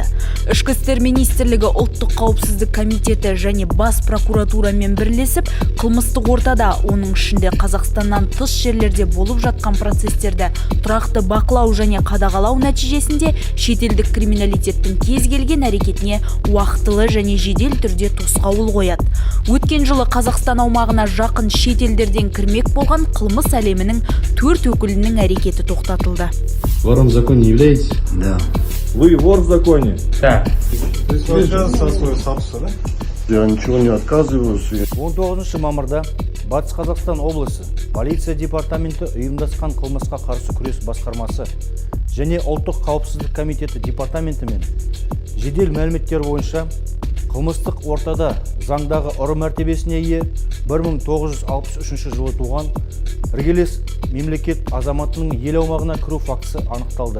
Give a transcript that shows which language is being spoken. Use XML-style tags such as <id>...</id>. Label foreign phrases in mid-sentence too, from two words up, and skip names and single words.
<kk>Ішкі істер министрлігі, ұлттық қауіпсіздік комитеті және бас прокуратурамен бірлесіп, қылмыстық ортада, оның ішінде Қазақстаннан тыс жерлерде болып жатқан процестерді тұрақты бақылау және қадағалау нәтижесінде шетелдік криминалитеттің кез келген әрекетіне уақытылы және жедел түрде тосқауыл қояды. Өткен жылы Қазақстан аумағына жақын шетелдерден кірмек болған қылмыс әлемінің 4 өкілінің әрекеті тоқтатылды.</kk> <ru>Вором в законе не являетесь? Да. Вы вор в законе? Да. То есть вы сейчас со свой статуса, да? Я ничего не отказываюсь.</ru> <kk>19 мамырда Батыс Қазақстан облысы полиция департаменті ұйымдасқан қылмысқа қарсы күрес басқармасы және ұлттық қауіпсіздік комитеті департаментімен жедел мәліметтер бойынша қылмыстық ортада заңдағы ұры мәртебесіне ие 1963 жылы туған іргелес мемлекет азаматының ел аумағына кіру фактісі анықталды.</kk>